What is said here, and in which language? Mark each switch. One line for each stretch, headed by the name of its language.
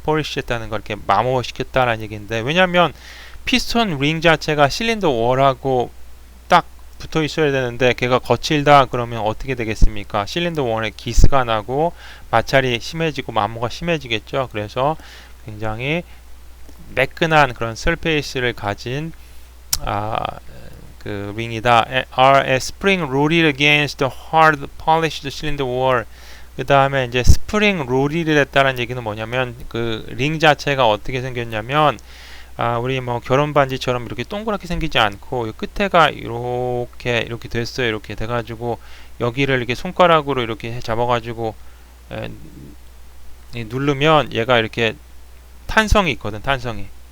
Korean: polish했다는 걸 이렇게 마모시켰다라는 얘기인데, 왜냐하면 피스톤 링 자체가 실린더 월하고 딱 붙어 있어야 되는데 걔가 거칠다 그러면 어떻게 되겠습니까? 실린더 월에 기스가 나고 마찰이 심해지고 마모가 심해지겠죠. 그래서 굉장히 매끈한 그런 surface를 가진 그 링이다.
English: are a spring rooted against the hard polished cylinder wall.
Korean: 그 다음에 이제 스프링 롤이 됐다는 얘기는 뭐냐면 그 링 자체가 어떻게 생겼냐면 우리 뭐 결혼 반지처럼 이렇게 동그랗게 생기지 않고 이 끝에가 이렇게 됐어요. 이렇게 돼가지고 여기를 이렇게 손가락으로 이렇게 잡아가지고 누르면 얘가 이렇게 탄성이 있거든. 탄성이.